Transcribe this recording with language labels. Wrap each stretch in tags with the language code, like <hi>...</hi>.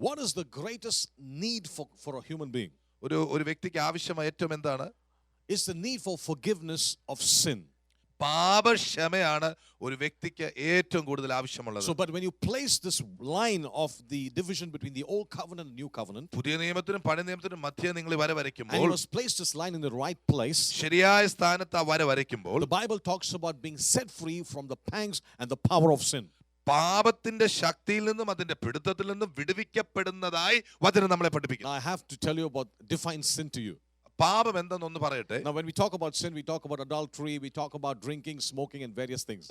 <en>What is the greatest need for a human being?</en> <ml>ഒരു വ്യക്തിക്ക് ആവശ്യമായ ഏറ്റവും എന്താണ്?</ml> <en>It's the need for forgiveness of sin.</en> <ml>പാപക്ഷമയാണ് ഒരു വ്യക്തിക്ക് ഏറ്റവും കൂടുതൽ ആവശ്യമുള്ളത്.</ml> <en>So but when you place this line of the division between the old covenant and new covenant,</en> <ml>പുതിയ നിയമത്തിനും പഴയ നിയമത്തിനും മധ്യേ നിങ്ങൾ വര വരയ്ക്കുമ്പോൾ,</ml> <en>and you must place this line in the right place,</en> <ml>ശരിയായ സ്ഥാനത്ത് ആ വര വരയ്ക്കുമ്പോൾ,</ml> <en>the Bible talks about being set free from the pangs and the power of sin.</en> <ml>പാപത്തിന്റെ ശക്തിയിൽ നിന്നും അതിന്റെ പിടുത്തത്തിൽ നിന്നും വിടുവിക്കപ്പെടുന്നതായി വചനം നമ്മളെ പഠിപ്പിക്കുന്നു.</ml> <en>Now I have to tell you about define sin to you.</en> <ml>പാപം എന്തെന്നൊന്ന് പറയട്ടെ.</ml> <en>Now when we talk about sin, we talk about adultery, we talk about drinking, smoking and various things.</en>